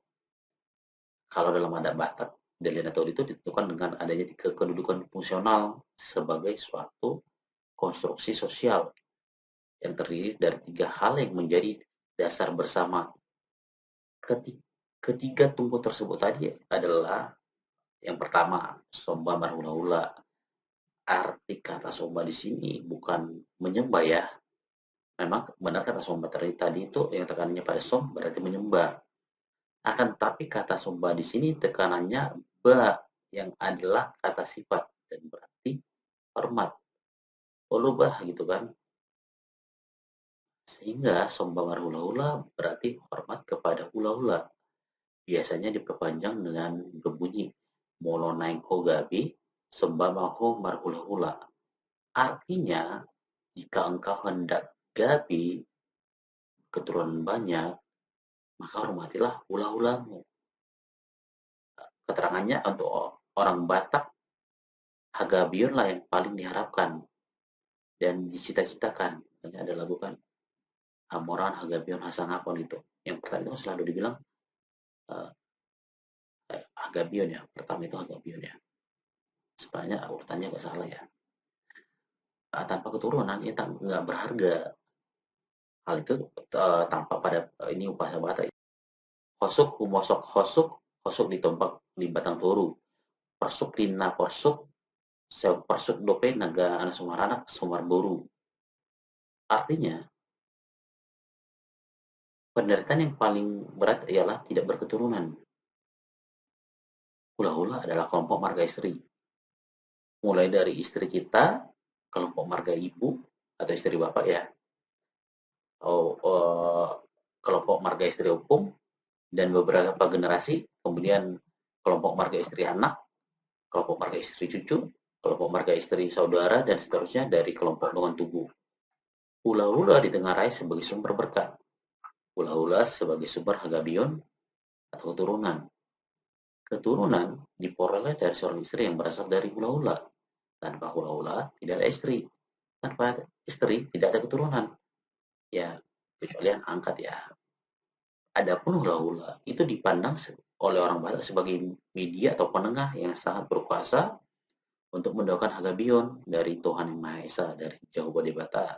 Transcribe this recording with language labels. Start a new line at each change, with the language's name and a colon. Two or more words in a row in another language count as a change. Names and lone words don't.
Indonesian: Kalau dalam adat Batak, Daliana Tulu itu ditentukan dengan adanya 3 kedudukan fungsional sebagai suatu konstruksi sosial yang terdiri dari 3 hal yang menjadi dasar bersama. Ketiga tungku tersebut tadi adalah yang pertama,
Batak Toba: somba marhula-hula.
Indonesian: Arti kata somba di sini bukan menyembah ya. Memang benar kata somba tadi itu yang tekanannya pada som berarti menyembah. Akan tetapi kata somba di sini tekanannya ba yang adalah kata sifat dan berarti hormat. Ulubah gitu kan. Sehingga somba marhula-hula berarti hormat kepada hula-hula. Biasanya diperpanjang dengan berbunyi
Batak Toba: molonaing gabi somba maho marhula-hula.
Indonesian: Artinya, jika engkau hendak gabi keturunan banyak, maka hormatilah hula-hulamu. Keterangannya untuk orang Batak, Hagabion lah yang paling diharapkan dan dicita-citakan. Makanya ada lagu kan, Hamoran Hagabion Hasangapon itu. Yang pertama itu selalu dibilang uh, Hagabion ya. Pertama itu Hagabion ya. Sebenarnya urutannya agak salah ya. Tanpa keturunan itu nggak berharga. Hal itu tampak pada ini bahasa Batak.
Batak Toba: Hosuk, humosok hosuk, hosuk ditompak di batang toru. Persuk tina persuk, persuk dope naga anak sumaranak sumar boru.
Indonesian: Artinya, penderitaan yang paling berat ialah tidak berketurunan. Hula-hula adalah kelompok marga istri. Mulai dari istri kita, kelompok marga ibu, atau istri bapak ya, kelompok marga istri hukum, dan beberapa generasi, kemudian kelompok marga istri anak, kelompok marga istri cucu, kelompok marga istri saudara, dan seterusnya dari kelompok dengan tubuh. Hula-hula ditengarai sebagai sumber berkah. Hula-hula sebagai sumber hagabion atau keturunan. Keturunan diperoleh dari seorang istri yang berasal dari hula-hula. Tanpa hula-hula tidak ada istri. Tanpa istri tidak ada keturunan. Ya, kecuali yang angkat ya. Adapun hula-hula itu dipandang oleh orang Batak sebagai media atau penengah yang sangat berkuasa untuk mendoakan hagabion dari Tuhan Yang Maha Esa dari jauh Bade Batak.